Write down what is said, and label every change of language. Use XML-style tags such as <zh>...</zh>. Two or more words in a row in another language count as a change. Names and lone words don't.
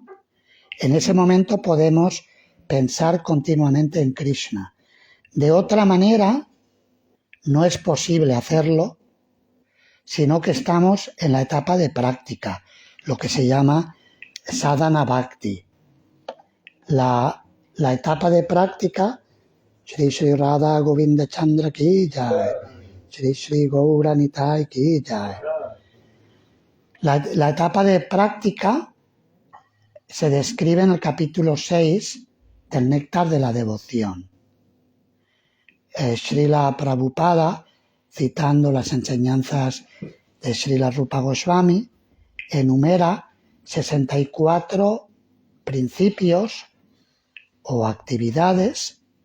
<es>En ese momento podemos pensar continuamente en Krishna. De otra manera, no es posible hacerlo, sino que estamos en la etapa de práctica, lo que se llama</es> <sa>साधन भक्ति.</sa> <es>La etapa de práctica,</es> <hi>श्री श्री राधा गोविन्द चन्द्र की जय, श्री श्री गौर निताई की जय.</hi> <es>La etapa de práctica se describe en el capítulo 6 del Néctar de la Devoción. Srila Prabhupada, citando las enseñanzas de Srila Rupa Goswami, enumera 64 principios o actividades</es>